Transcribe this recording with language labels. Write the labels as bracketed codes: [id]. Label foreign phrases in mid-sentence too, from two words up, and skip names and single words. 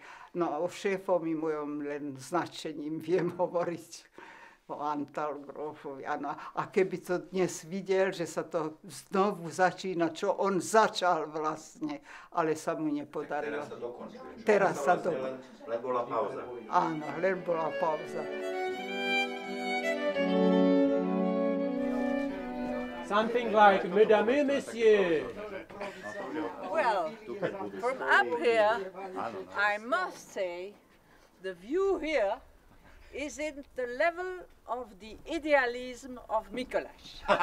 [sk] No a o šéfovi mojom len značením viem hovoriť o Antal Grofovi. Ano. A keby to dnes videl, že sa to znovu začína, čo on začal vlastne, ale sa mu nepodarilo. Teraz sa dokončuje. Teraz sa dokončuje. Len bola pauza. Áno, len bola pauza. [en] Something like, [fr] Mesdames et Messieurs. [en] Well, from up here, I must say, the view here is in the level of the idealism of Mikoláš.